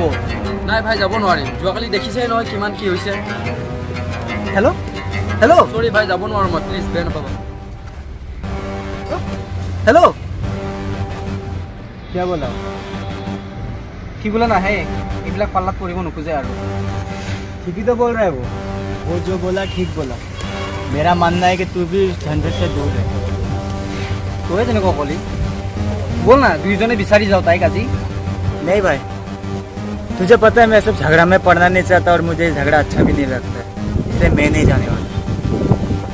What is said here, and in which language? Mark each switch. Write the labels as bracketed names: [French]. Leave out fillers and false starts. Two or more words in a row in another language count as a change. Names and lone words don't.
[Assamese] নাই ভাই যাব নোৱাৰিম, যোৱাকালি দেখিছেই নহয় কিমান কি হৈছে। হেল্ল' হেল্ল' চৰি ভাই যাব নোৱাৰোঁ মই, প্লিজ বেয়া নাপাবা। হেল্ল' কিয় বোলা সি বোলে নাহে, এইবিলাক পাল্লাত পৰিব নোখোজে আৰু। [Hindi] ठीक ही तो बोल रहा है वो जो बोला ठीक बोला। मेरा मानना है कि तू भी झंझट से दूर है। [Assamese] তই তেনেকুৱা ক'লি, ব'ল না দুইজনে বিচাৰি যাওঁ তাইক আজি। [Hindi] नहीं भाई, तुझे पता है मैं सब झगड़ा में पड़ना नहीं चाहता और मुझे झगड़ा अच्छा भी नहीं लगता है, इसलिए मैं नहीं जाने वाला।